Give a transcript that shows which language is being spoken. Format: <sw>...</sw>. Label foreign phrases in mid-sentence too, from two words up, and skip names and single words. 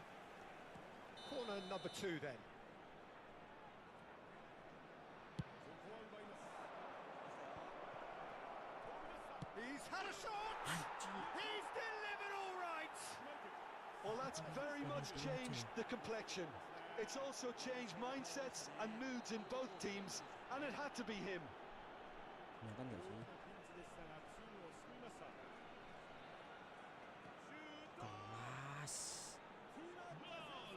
<en>Corner number 2 then. He's had a shot! He's delivered all right! Well, that's very much changed the complexion. It's also changed mindsets and moods in both teams, and it had to be him.</en> <id>Kelihatan nggak sih? Kelas. Gol!</id>